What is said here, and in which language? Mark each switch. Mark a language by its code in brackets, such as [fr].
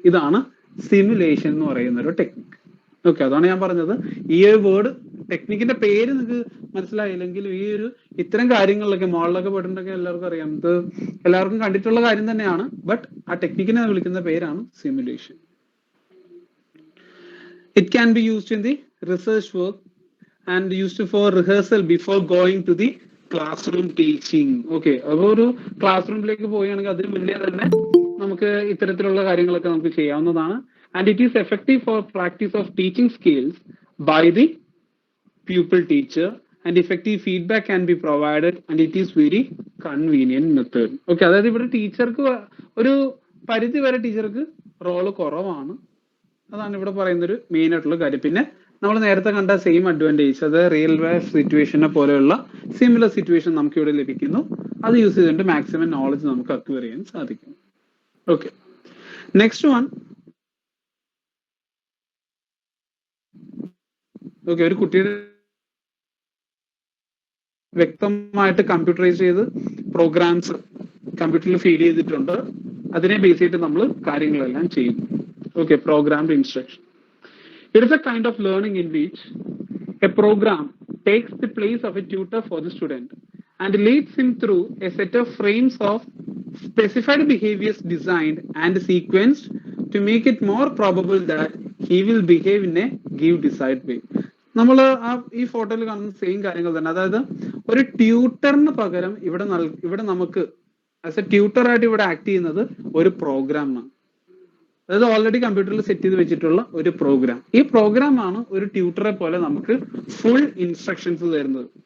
[ml] ഇതാണ് സിമുലേഷൻ എന്ന് പറയുന്ന ഒരു ടെക്നിക്. ഓക്കെ, അതാണ് ഞാൻ പറഞ്ഞത്. ഈ ഒരു വേർഡ് ടെക്നിക്കിന്റെ പേര് നിങ്ങൾക്ക് മനസ്സിലായില്ലെങ്കിൽ ഈ ഒരു ഇത്തരം കാര്യങ്ങളിലൊക്കെ മോളിലൊക്കെ പോയിട്ടുണ്ടെങ്കിൽ എല്ലാവർക്കും അറിയാം, ഇത് എല്ലാവർക്കും കണ്ടിട്ടുള്ള കാര്യം തന്നെയാണ്. ബട്ട് ആ ടെക്നിക്കിനെ വിളിക്കുന്ന പേരാണ് simulation. [en] It can be used in the research work and used for rehearsal before going to the classroom teaching. [ml] Okay, അപ്പോൾ ഒരു ക്ലാസ് റൂമിലേക്ക് പോവുകയാണെങ്കിൽ അതിന് മുന്നേ തന്നെ നമുക്ക് ഇത്തരത്തിലുള്ള കാര്യങ്ങളൊക്കെ നമുക്ക് ചെയ്യാവുന്നതാണ്. [en] And it is effective for practice of teaching skills by the pupil teacher, and effective feedback can be provided, and it is very convenient method. [ml] Okay, അതായത് ഇവിടെ ടീച്ചർക്ക് ഒരു പരിധി വരെ ടീച്ചർക്ക് റോള് കുറവാണ്. അതാണ് ഇവിടെ പറയുന്നൊരു മെയിൻ ആയിട്ടുള്ള കാര്യം. പിന്നെ നമ്മൾ നേരത്തെ കണ്ട സെയിം അഡ്വാൻറ്റേജ്, അത് റിയൽ ലൈഫ് സിറ്റുവേഷനെ പോലെയുള്ള സിമിലർ സിറ്റുവേഷൻ നമുക്ക് ഇവിടെ ലഭിക്കുന്നു. അത് യൂസ് ചെയ്തുകൊണ്ട് മാക്സിമം നോളജ് നമുക്ക് അക്വയർ ചെയ്യാൻ സാധിക്കും. Okay, next one. ഓക്കെ, ഒരു കുട്ടിയുടെ വ്യക്തമായിട്ട് കമ്പ്യൂട്ടറൈസ് ചെയ്ത് പ്രോഗ്രാംസ് കമ്പ്യൂട്ടറിൽ ഫീഡ് ചെയ്തിട്ടുണ്ട്. അതിനെ ബേസ് ചെയ്തിട്ട് നമ്മൾ കാര്യങ്ങളെല്ലാം ചെയ്യുന്നു. [en] Okay, programmed instruction. It is a kind of learning in which a program takes the place of a tutor for the student and leads him through a set of frames of specified behaviors designed and sequenced to make it more probable that he will behave in a give desired way. [ml] നമ്മൾ ഈ ഫോട്ടോയിൽ കാണുന്ന same കാര്യങ്ങൾ തന്നെ. അതായത് ഒരു ട്യൂട്ടറിന് പകരം ഇവിടെ നമുക്ക് ആസ് എ ട്യൂട്ടർ ആയിട്ട് ഇവിടെ ആക്ട് ചെയ്യുന്നത് ഒരു പ്രോഗ്രാമാണ്. അതായത് ഓൾറെഡി കമ്പ്യൂട്ടറിൽ സെറ്റ് ചെയ്ത് വെച്ചിട്ടുള്ള ഒരു പ്രോഗ്രാം. ഈ പ്രോഗ്രാം ആണ് ഒരു ട്യൂട്ടറെ പോലെ നമുക്ക് ഫുൾ ഇൻസ്ട്രക്ഷൻസ് തരുന്നത്.